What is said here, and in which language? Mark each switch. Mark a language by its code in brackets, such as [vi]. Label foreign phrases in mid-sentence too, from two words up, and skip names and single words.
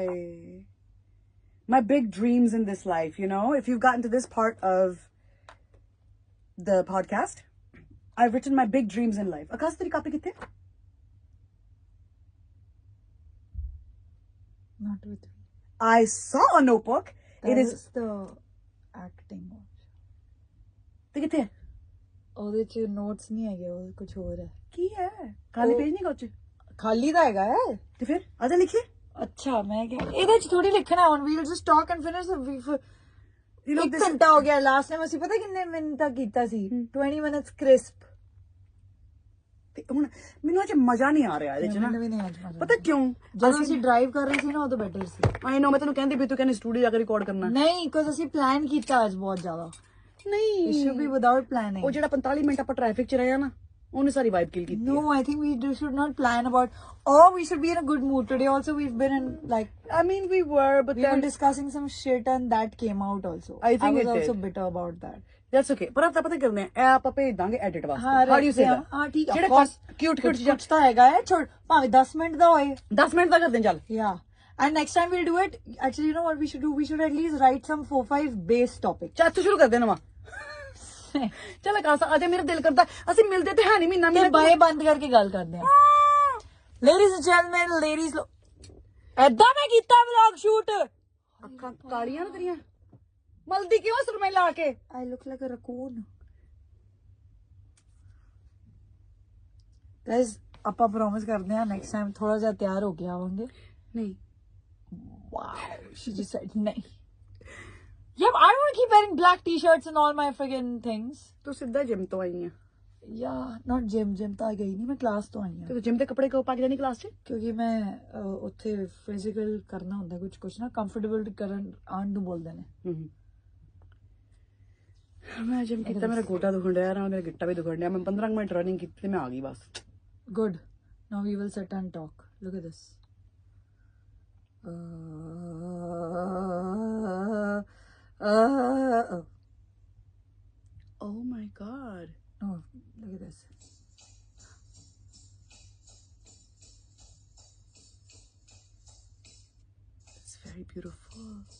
[en] My big dreams in this life, you know, if you've gotten to this part of the podcast, I've written my big dreams in life. [pa] Akas teri copy kitte? [en] Not with me. I saw a notebook. That it is the acting one. [pa] ਤੇ ਕਿੱਥੇ ਹੈ? ਉਹਦੇ ਚ ਨੋਟਸ ਨਹੀਂ ਹੈਗੇ ਉਹ ਕੁਝ ਹੋਰ ਹੈ. ਕੀ ਹੈ? ਖਾਲੀ ਪੇਜ ਨਹੀਂ ਕੋਚ? ਖਾਲੀ ਤਾਂ ਹੈਗਾ ਹੈ. ਤੇ ਫਿਰ ਆਜਾ ਲਿਖੀਏ. ਅੱਛਾ ਮੈਂ ਕਿਹਾ ਇਹਦੇ ਚ ਥੋੜੀ ਲਿਖਣਾ ਹੁਣ [en] we'll just talk and finish You know, [pa] ਇੱਕ ਘੰਟਾ ਹੋ ਗਿਆ [en] last time [pa] ਅਸੀਂ ਪਤਾ ਕਿੰਨੇ ਮਿੰਟ ਤੱਕ ਕੀਤਾ ਸੀ [en] 20 minutes crisp. [pa] ਤੇ ਹੁਣ ਮੈਨੂੰ ਅਜੇ ਮਜ਼ਾ ਨਹੀਂ ਆ ਰਿਹਾ ਇਹਦੇ ਚ ਨਾ. ਮੈਨੂੰ ਵੀ ਨਹੀਂ ਅੱਜ ਮਜ਼ਾ. ਪਤਾ ਕਿਉਂ? ਜਦੋਂ ਅਸੀਂ ਡਰਾਈਵ ਕਰ ਰਹੇ ਸੀ ਨਾ ਉਹ ਤਾਂ ਬੈਟਰ ਸੀ. [en] I know [pa] ਮੈਂ ਤੈਨੂੰ ਕਹਿੰਦੀ ਵੀ ਤੂੰ ਕਹਿੰਦੀ ਸਟੂਡੀਓ ਜਾ ਕੇ ਰਿਕਾਰਡ ਕਰਨਾ. ਨਹੀਂ ਬਿਕੋਜ਼ ਅਸੀਂ ਪਲਾਨ ਕੀਤਾ ਅੱਜ ਬਹੁਤ ਜ਼ਿਆਦਾ. ਨਹੀਂ [en] it should be without planning. [pa] ਉਹ ਜਿਹੜਾ 45 ਮਿੰਟ ਆਪਾਂ ਟ੍ਰੈਫਿਕ ਚ ਰਹੇ ਆ ਨਾ ਉਹਨੇ ਸਾਰੀ [en] vibe kill [pa] ਕੀਤੀ. [en] No, I think we should not plan about. Or we should be in a good mood today. Also, we've been in like. I mean, we were, but we then were discussing some shit and that came out also. I think was it also did. bitter about that. That's okay. [pa] ਪਰ ਆਪਾਂ ਪਤਾ ਕਰਨੇ ਆ ਇਹ ਆਪਾਂ ਭੇਜ ਦਾਂਗੇ ਐਡਿਟ ਵਾਸਤੇ. [en] How do you say that? [pa] ਹਾਂ ਠੀਕ ਹੈ. ਜਿਹੜੇ [en] Of course. [pa] cute ਚੀਜ਼ਾਂ ਕੁਝ ਤਾਂ ਹੈਗਾ ਹੈ ਛੋੜ ਭਾਵੇਂ 10 ਮਿੰਟ ਦਾ ਹੋਏ. 10 ਮਿੰਟ ਦਾ ਕਰਦੇ ਚੱਲ. [en] Yeah. And next time we'll do it. Actually, you know what we should do? We should at least write some 4-5 base topics. [pa] ਚੱਲ ਤੂੰ ਸ਼ੁਰੂ ਕਰ ਦੇ ਨਵਾਂ. ਚੱਲ ਆਕਾਸ਼ ਅਜੇ ਮੇਰਾ ਦਿਲ ਕਰਦਾ ਅਸੀਂ ਮਿਲਦੇ ਤੇ ਹੈ ਨਹੀਂ ਮਹੀਨਾ ਤੇ ਬਾਏ ਬੰਦ ਕਰਕੇ ਗੱਲ ਕਰਦੇ ਹਾਂ. [en] Ladies and gentlemen, ladies. [pa] ਐਦਾਂ ਮੈਂ ਕੀਤਾ [en] vlog shoot. [pa] ਅੱਖਾਂ ਕਾਲੀਆਂ ਨਾ ਤੇਰੀਆਂ ਮਲਦੀ ਕਿਉਂ ਸੁਰਮੇ ਲਾ ਕੇ? [en] I look like a raccoon. Guys, [pa] ਆਪਾਂ ਪ੍ਰੋਮਿਸ ਕਰਦੇ ਹਾਂ [en] next time [pa] ਥੋੜਾ ਜਿਹਾ ਤਿਆਰ ਹੋ ਕੇ ਆਵਾਂਗੇ. ਨਹੀਂ. [en] Wow, she just said ਨਹੀਂ. Yeah, but I don't want to keep wearing black t-shirts and all my friggin' things. [pa] ਤੂੰ ਸਿੱਧਾ ਜਿਮ ਤੋਂ ਆਈ ਆ. [en] Yeah, not gym [pa] ਤਾਂ ਗਈ ਨਹੀਂ ਮੈਂ ਕਲਾਸ ਤੋਂ ਆਈ ਹਾਂ. ਤੇ ਜਿਮ ਦੇ ਕੱਪੜੇ ਕਿਉਂ ਪਾ ਕੇ ਜਾਨੀ ਕਲਾਸ 'ਚ? ਕਿਉਂਕਿ ਮੈਂ ਉੱਥੇ ਫਿਜ਼ੀਕਲ ਕਰਨਾ ਹੁੰਦਾ ਕੁਝ ਨਾ ਕੰਫਰਟੇਬਲ ਕਰਨ ਆਉਣ ਨੂੰ ਬੋਲਦੇ ਨੇ. ਮੈਂ ਜਿਮ ਕੀਤਾ ਮੇਰਾ ਗੋਡਾ ਦੁਖਣ ਡਿਆ ਨਾ ਮੇਰਾ ਗਿੱਟਾ ਵੀ ਦੁਖਣ ਡਿਆ. ਮੈਂ 15 ਮਿੰਟ ਰਨਿੰਗ ਕੀਤੀ ਤੇ ਮੈਂ ਆ ਗਈ ਬਸ. [en] Good. Now we will sit and talk. Look at this. Oh my god. No, look at this. It's very beautiful.